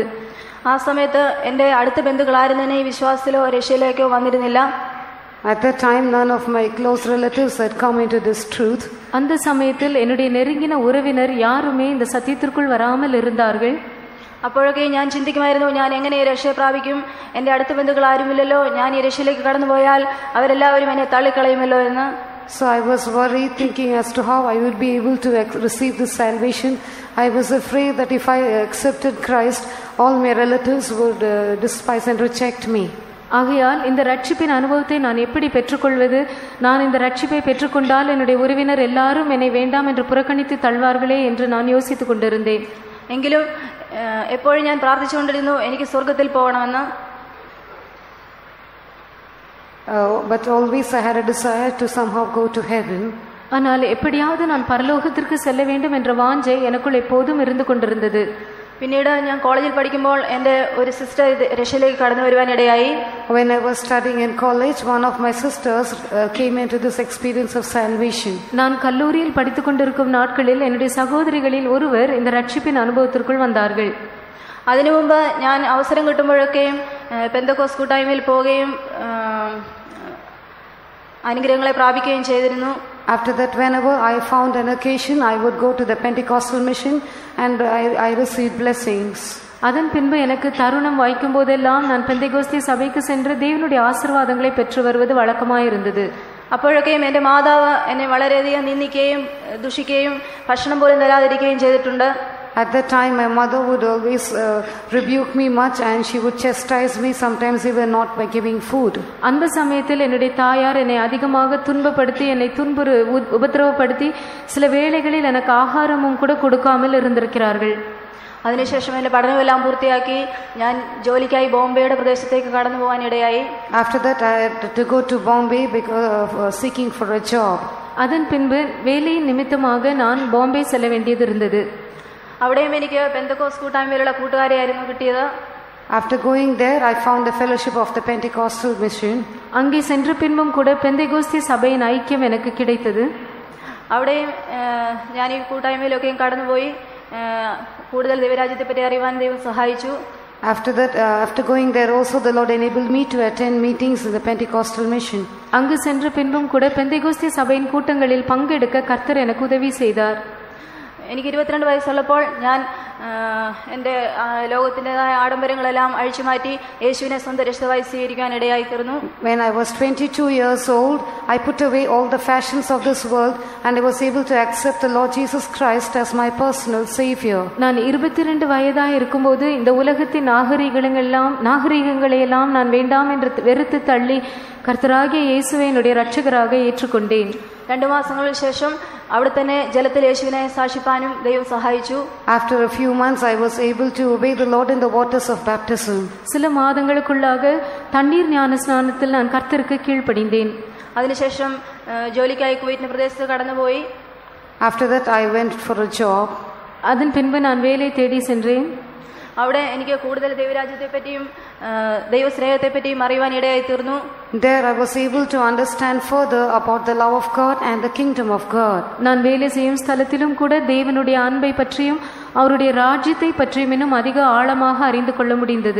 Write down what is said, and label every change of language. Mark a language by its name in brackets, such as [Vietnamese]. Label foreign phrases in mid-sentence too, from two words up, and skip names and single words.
[Malayalam] ആ സമയത്ത് എൻ്റെ അടുത്ത ബന്ധുക്കളാരും തന്നെ ഈ വിശ്വാസത്തിലോ രക്ഷയിലേക്കോ വന്നിരുന്നില്ല. [English] At that time, none of my close relatives had come into this truth. [Tamil] அந்த சமயத்தில் என்னுடைய நெருங்கின உறவினர் யாருமே இந்த சத்தியத்திற்குள் வராமல் இருந்தார்கள். [Malayalam] അപ്പോഴൊക്കെ ഞാൻ ചിന്തിക്കുമായിരുന്നു, ഞാൻ എങ്ങനെ ഈ രക്ഷയെ പ്രാപിക്കും? എൻ്റെ അടുത്ത ബന്ധുക്കൾ ആരുമില്ലല്ലോ, ഞാൻ ഈ രക്ഷയിലേക്ക് കടന്നുപോയാൽ അവരെല്ലാവരും എന്നെ തള്ളിക്കളയുമല്ലോ എന്ന്. [English] So I was worried, thinking as to how I would be able to receive this salvation. I was afraid that if I accepted Christ, all my relatives would despise and reject me. [Tamil] ஆகையால் இந்த ரட்சிப்பின் அனுபவத்தை நான் எப்படி பெற்றுக்கொள்வது? நான் இந்த ரட்சிப்பை பெற்றுக்கொண்டால் என்னுடைய உறவினர் எல்லாரும் என்னை வேண்டாம் என்று புறக்கணித்து தள்ளுவார்களே என்று நான் யோசித்துக் கொண்டிருந்தேன். [Malayalam] എങ്കിലും എപ്പോഴും ഞാൻ പ്രാർത്ഥിച്ചുകൊണ്ടിരുന്നു എനിക്ക് സ്വർഗത്തിൽ പോകണമെന്ന്. [English] But always I had a desire to somehow go to heaven. [Tamil] ஆனால் எப்படியாவது நான் பரலோகத்திற்கு செல்ல வேண்டும் என்ற வாஞ்சை எனக்குள் எப்போதும் இருந்து கொண்டிருந்தது. [Malayalam] പിന്നീട് ഞാൻ കോളേജിൽ പഠിക്കുമ്പോൾ എൻ്റെ ഒരു സിസ്റ്റർ രക്ഷയിലേക്ക് കടന്നു വരുവാനിടയായി. [English] When I was studying in college, one of my sisters came into this experience of salvation. [Tamil] நான் கல்லூரியில் படித்துக் கொண்டிருக்கும் நாட்களில் என்னுடைய சகோதரிகளில் ஒருவர் இந்த ரட்சிப்பின் அனுபவத்திற்குள் வந்தார்கள். [Malayalam] അതിനു മുമ്പ് ഞാൻ അവസരം കിട്ടുമ്പോഴൊക്കെയും പെന്തക്കോസ്ത് കൂട്ടായ്മയിൽ പോവുകയും അനുഗ്രഹങ്ങളെ പ്രാപിക്കുകയും ചെയ്തിരുന്നു. [English] After that, whenever I found an occasion, I would go to the Pentecostal mission and I received blessings. [Tamil] அதன் பின்பு எனக்கு தருணம் வாய்க்கும் போதெல்லாம் நான் பெந்தேகோஸ்தே சபைக்கு சென்று தேவனுடைய ஆசீர்வாதங்களை பெற்று வருவது வழக்கமாயிருந்தது. [Malayalam] അപ്പോഴൊക്കെയും എൻ്റെ മാതാവ് എന്നെ വളരെയധികം നിന്ദിക്കുകയും ദുഷിക്കുകയും ഭക്ഷണം പോലും തരാതിരിക്കുകയും ചെയ്തിട്ടുണ്ട്. [English] At that time, my mother would always rebuke me much and she would chastise me, sometimes even not by giving food. [Tamil] அந்த சமயத்தில் என்னுடைய தாயார் என்னை அதிகமாக துன்பப்படுத்தி என்னை உபத்திரவப்படுத்தி சில வேளைகளில் எனக்கு ஆகாரமும் கூட கொடுக்காமல் இருந்திருக்கிறார்கள். [Malayalam] അതിനുശേഷം എൻ്റെ പഠനമെല്ലാം പൂർത്തിയാക്കി ഞാൻ ജോലിക്കായി ബോംബെയുടെ പ്രദേശത്തേക്ക് കടന്നു പോകാനിടയായി. [English] After that, I had to go to Bombay because of seeking for a job. [Tamil] அதன் பின்பு வேலையின் நிமித்தமாக நான் பாம்பே செல்ல வேண்டியது இருந்தது. [Malayalam] അവിടെയും എനിക്ക് പെന്തക്കോസ്ത് കൂട്ടായ്മയിലുള്ള കൂട്ടുകാരെയായിരുന്നു കിട്ടിയത്. [English] After going there, I found the fellowship of the Pentecostal mission. [Tamil] அங்கே சென்ற பின்பும் கூட பெந்தேகோஸ்தே சபையின் ஐக்கியம் எனக்கு கிடைத்தது. [Malayalam] അവിടെയും ഞാൻ ഈ കൂട്ടായ്മയിലൊക്കെയും കടന്നുപോയി കൂടുതൽ ദൈവരാജ്യത്തെപ്പറ്റി അറിയുവാൻ ദൈവം സഹായിച്ചു. [English] After that, after going there also, the Lord enabled me to attend meetings in the Pentecostal mission. [Tamil] அங்கு சென்ற பின்பும் கூட பெந்தேகோஸ்தே சபையின் கூட்டங்களில் பங்கெடுக்க கர்த்தர் எனக்கு உதவி செய்தார். [Malayalam] എനിക്ക് 22 വയസ്സുള്ളപ്പോൾ ഞാൻ എൻ്റെ ലോകത്തിൻ്റെതായ ആഡംബരങ്ങളെല്ലാം അഴിച്ചുമാറ്റി യേശുവിനെ സ്വന്തം രക്ഷിതാവായി സ്വീകരിക്കാൻ ഇടയായി തീർന്നു. [English] When I was 22 years old, I put away all the fashions of this world and I was able to accept the Lord Jesus Christ as my personal Savior. [Tamil] நான் 22 வயதாக இருக்கும்போது இந்த உலகத்தின் நாகரிகங்களை எல்லாம் நான் வேண்டாம் என்று வெறுத்து தள்ளி கர்த்தராகிய இயேசுவை என்னுடைய இரட்சகராக ஏற்றுக்கொண்டேன். [Malayalam] 2 മാസങ്ങൾക്ക് ശേഷം അവിടെ തന്നെ ജലത്തിൽ യേശുവിനെ സാക്ഷിപ്പാനും ദൈവം സഹായിച്ചു. [English] After a few months, I was able to obey the Lord in the waters of baptism. [Tamil] சில மாதங்களுக்குள்ளாக தண்ணீர் ஞான ஸ்நானத்தில் நான் கர்த்தருக்கு கீழ்ப்படிந்தேன். [Malayalam] അതിനുശേഷം ജോലിക്കായി കുവൈറ്റിന്റെ പ്രദേശത്ത് കടന്നുപോയി. [English] After that, I went for a job. [Tamil] அதன் பின்பு நான் வேலை தேடி சென்றேன். [Malayalam] അവിടെ എനിക്ക് കൂടുതൽ ദൈവരാജ്യത്തെപ്പറ്റിയും ദൈവസ്നേഹത്തെപ്പറ്റിയും അറിയുവാൻ ഇടയായി തീർന്നു. [English] There I was able to understand further about the love of God and the kingdom of God. [Tamil] நான் வேலை செய்யும் ஸ்தலத்திலும் கூட தேவனுடைய அன்பை பற்றியும் அவருடைய ராஜ்யத்தை பற்றியும் இன்னும் அதிக ஆழமாக அறிந்து கொள்ள முடிந்தது.